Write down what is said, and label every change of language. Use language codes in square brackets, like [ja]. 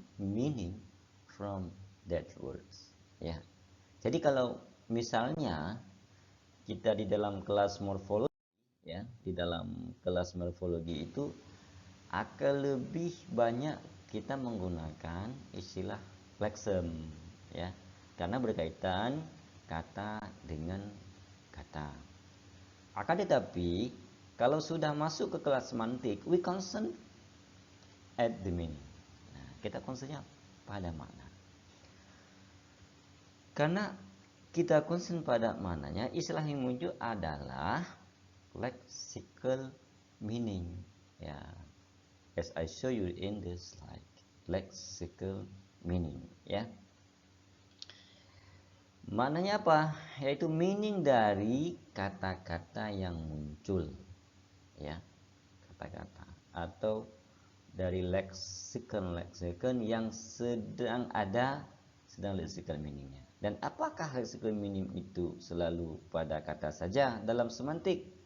[en] Meaning from that words, ya. [id] Jadi kalau misalnya kita di dalam kelas morfologi, ya, di dalam kelas morfologi itu akan lebih banyak kita menggunakan istilah leksem, ya, karena berkaitan kata dengan kata. Akan tetapi kalau sudah masuk ke kelas semantik, [en] we concern at the meaning. [id] Nah, kita concernnya pada makna. Karena kita concern pada maknanya, istilah yang muncul adalah lexical meaning, ya. [en] As I show you in this slide, lexical meaning, ya. [id] Maknanya apa? Yaitu meaning dari kata-kata yang muncul, ya, kata-kata atau dari leksikon yang sedang lexical meaningnya. Dan apakah lexical meaning itu selalu pada kata saja dalam semantik?